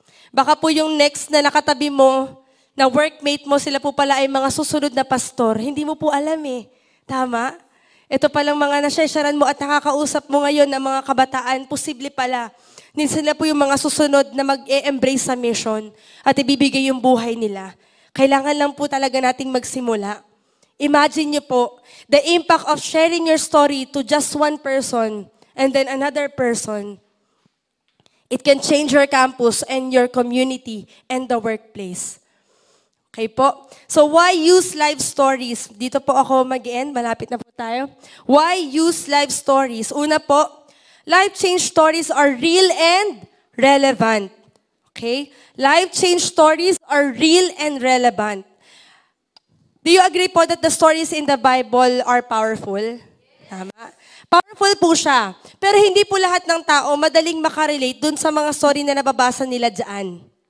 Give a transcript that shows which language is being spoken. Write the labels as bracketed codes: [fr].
[tl] Baka po yung next na nakatabi mo, na workmate mo, sila po pala ay mga susunod na pastor. Hindi mo po alam Tama? Ito palang mga na-sharean mo at nakakausap mo ngayon ng mga kabataan, posible pala. Sila po yung mga susunod na mag-e-embrace sa mission at ibibigay yung buhay nila. Kailangan lang po talaga nating magsimula. Imagine niyo po, [en] the impact of sharing your story to just one person and then another person. It can change your campus and your community and the workplace. [tl] Okay po? [en] So why use life stories? [tl] Dito po ako mag-end, malapit na po tayo. [en] Why use life stories? [tl] Una po, [en] life change stories are real and relevant. Okay? Life change stories are real and relevant. Do you agree po that the stories in the Bible are powerful? [tl] Tama. Powerful po siya. Pero hindi po lahat ng tao madaling makarelate dun sa mga story na nababasa nila dyan.